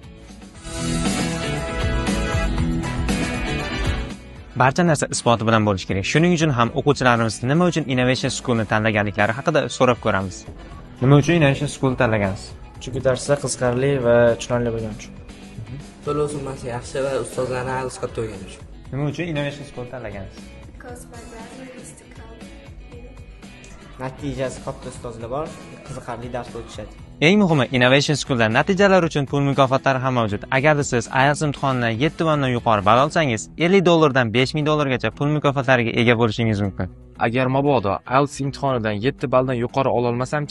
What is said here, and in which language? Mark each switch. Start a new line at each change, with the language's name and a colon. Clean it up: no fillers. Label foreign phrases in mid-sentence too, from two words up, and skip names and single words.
Uzbek: Barcha narsa isboti bilan bo'lishi kerak. Shuning uchun ham o'quvchilarimiz nima uchun Innovation School'ni tanlaganliklari haqida so'rab ko'ramiz. Nima uchun Innovation School tanlagansiz? Chunki darslar qiziqarli va tushunarli bo'lgani uchun. To'lov summasi yaxshi va ustozlarni IELTS katta bo'lgani uchun. Nima uchun Innovation School tanlagansiz?
English: Because my brother used to come here.
Uzbek: Natijasi katta ustozlar bor, qiziqarli dars o'tishadi. Eng muhimi, Innovation School'da natijalar uchun pul mukofotlari ham mavjud. Agarda siz IELTS imtihonidan 7 va undan yuqori ball olsangiz, $50 dan $5000 gacha pul mukofotlariga ega bo'lishingiz mumkin. Agar mabodo IELTS imtihonidan 7 balldan yuqori ola olmasam-chi?